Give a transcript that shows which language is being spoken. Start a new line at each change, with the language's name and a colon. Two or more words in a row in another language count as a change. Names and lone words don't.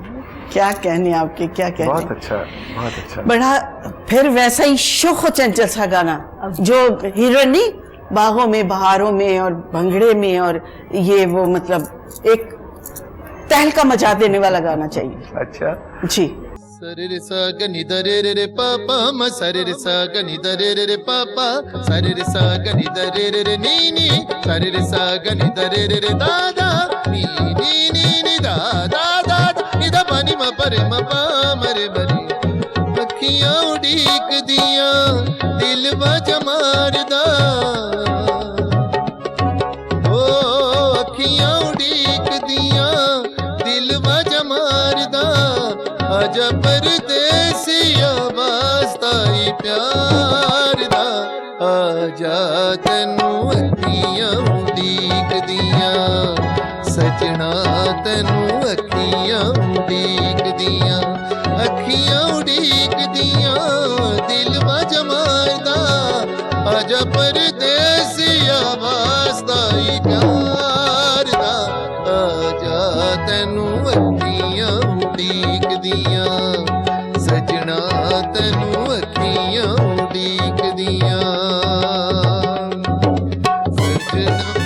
Hindi: क्या कहने आपके, क्या कहने. बहुत अच्छा, बहुत अच्छा. बड़ा फिर वैसा ही शोख और चंचल सा गाना जो हीरोइन नहीं, बागों में बहारों में और भंगड़े में, और ये वो मतलब एक तहलका मचा देने वाला गाना चाहिए. अच्छा. जी. सरे रे सा ग नि द रे रे रे पापा म सरे रे सा ग नि द रे रे रे पापा सरे रे सा ग नि द रे रे रे नी नी सरे रे सा ग नि द रे रे रे दादा नी नी नी नी दादा दादा नि द पानी म परे म पा मरे बरी
Punjabi: ਅੱਖੀਆਂ ਉਡੀਕ ਦੀਆਂ ਦਿਲ ਵਜ ਮਾਰਦਾ ਓ ਅੱਖੀਆਂ ਉਡੀਕ ਦੀਆਂ ਦਿਲ ਵਜ ਮਾਰਦਾ ਆਜਾ ਪਰਦੇਸੀ ਵਾਸਤਾ ਹੀ ਪਿਆਰ ਦਾ ਆ ਜਾ ਤੈਨੂੰ ਅੱਖੀਆਂ ਉਡੀਕਦੀਆਂ ਸਜਣਾ ਤੈਨੂੰ ਅੱਖੀਆਂ ਉਡੀਕਦੀਆਂ ਅੱਖੀਆਂ ਉਡੀਕਦੀਆਂ ਦਿਲ ਵਜ ਮਾਰਦਾ ਆਜਾ ਪਰਦੇਸੀਆ ਵਾਸਤਾ ਹੀ ਪਿਆਰ ਦਾ ਆਜਾ ਤੈਨੂੰ ਅੱਖੀਆਂ ਉਡੀਕਦੀਆਂ ਸਜਣਾ ਤੈਨੂੰ ਅੱਖੀਆਂ ਉਡੀਕਦੀਆਂ ਸਜਣਾ